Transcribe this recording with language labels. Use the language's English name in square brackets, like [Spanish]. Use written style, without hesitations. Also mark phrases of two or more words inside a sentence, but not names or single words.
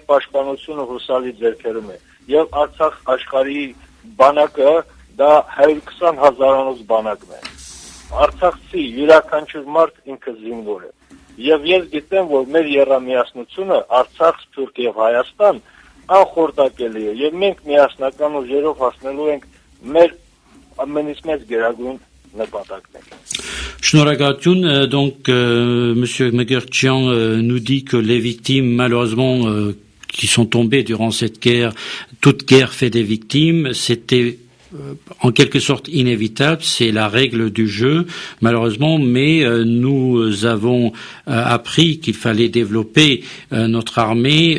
[Armenian] պաշտպանությունը հուսալի ձեռքերում է եւ Արցախ աշխարհի բանակը դա 120,000-անոց բանակն է։ Արցախցի յուրաքանչյուր մարդ ինքը զինվոր է։ Եվ ես գիտեմ, որ մեր եռամիասնությունը Արցախ, Թուրք եւ Հայաստան անխորտակելի է եւ մենք միասնական ուժերով հասնելու ենք մեր ամենից մեծ գերագույն նպատակներին։ [French] Шнурагатюн, donc Monsieur Megertchian nous dit que les victimes malheureusement qui sont tombées durant cette guerre, toute guerre fait des victimes, c'était en quelque sorte inévitable, c'est la règle du jeu, malheureusement, mais nous avons appris qu'il fallait développer notre armée.